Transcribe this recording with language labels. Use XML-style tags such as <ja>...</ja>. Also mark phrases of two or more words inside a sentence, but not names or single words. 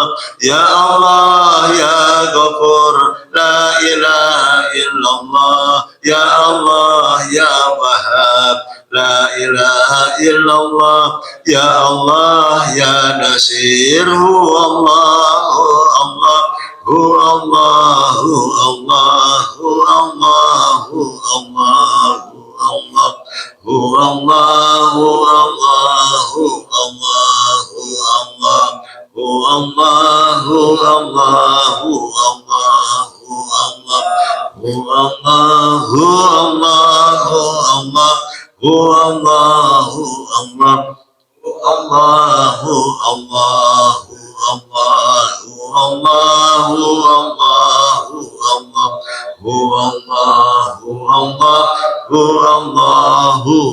<ar>يا الله يا غفور، لا إله إلا الله، يا الله يا وهاب، لا إله إلا الله، يا الله يا ناصر، هو الله، الله, هو الله، هو الله، هو الله، هو الله، هو الله، هو الله، هو الله، هو الله, هو الله، هو الله، هو الله، هو الله، هو الله، هو الله، هو الله، هو الله، هو الله، هو الله, اللهُ اللهُ اللهُ اللهُ اللهُ اللهُ اللهُ اللهُ اللهُ</ar>